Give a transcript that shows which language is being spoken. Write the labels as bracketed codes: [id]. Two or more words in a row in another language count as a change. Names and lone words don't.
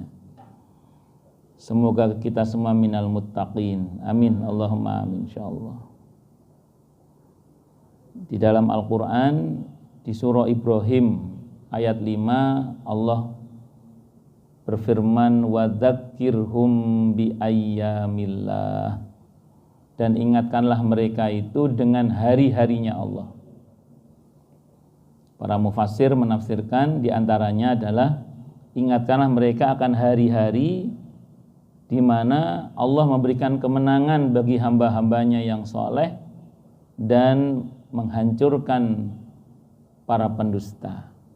[id] Semoga kita semua [ar] من المتقين. آمين اللهم آمين إن شاء الله. [id] Di dalam Al-Quran di surah Ibrahim ayat 5 Allah berfirman [ar] وذكرهم بأيام الله, [id] dan ingatkanlah mereka itu dengan hari-harinya Allah. Para mufassir menafsirkan diantaranya adalah ingatkanlah mereka akan hari-hari di mana Allah memberikan kemenangan bagi hamba-hambanya yang soleh dan menghancurkan para pendusta.